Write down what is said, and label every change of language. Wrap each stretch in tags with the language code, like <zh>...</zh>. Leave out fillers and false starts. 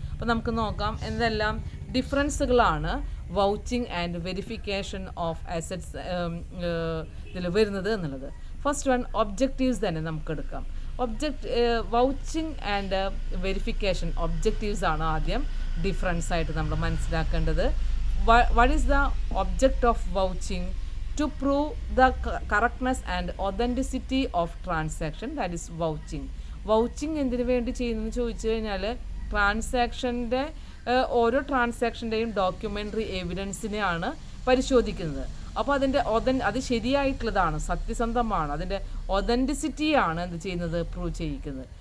<ml>അപ്പോൾ നമുക്ക് നോക്കാം എന്തെല്ലാം ഡിഫറൻസുകളാണ് vouching and verification of assets ഇതിൽ വരുന്നത് എന്നുള്ളത്. ഫസ്റ്റ് വൺ ഒബ്ജക്റ്റീവ്സ് തന്നെ നമുക്ക് എടുക്കാം. വൗച്ചിങ് ആൻഡ് വെരിഫിക്കേഷൻ ഒബ്ജക്റ്റീവ്സ് ആണ് ആദ്യം ഡിഫറൻസ് ആയിട്ട് നമ്മൾ മനസ്സിലാക്കേണ്ടത്.</ml> <en>what is the object of vouching? To prove the correctness and authenticity of transaction, that is vouching.</en> <ml>vouching എന്തിനു വേണ്ടി ചെയ്യുന്നതെന്ന് ചോദിച്ചു കഴിഞ്ഞാൽ ട്രാൻസാക്ഷൻ്റെ ഓരോ ട്രാൻസാക്ഷൻ്റെയും ഡോക്യുമെൻ്ററി എവിഡൻസിനെയാണ് പരിശോധിക്കുന്നത്. അപ്പോൾ അതിൻ്റെ അത് ശരിയായിട്ടുള്ളതാണ്, സത്യസന്ധമാണ്, അതിൻ്റെ ഒതൻറ്റിസിറ്റിയാണ് എന്ത് ചെയ്യുന്നത്, പ്രൂവ് ചെയ്യിക്കുന്നത്.</ml>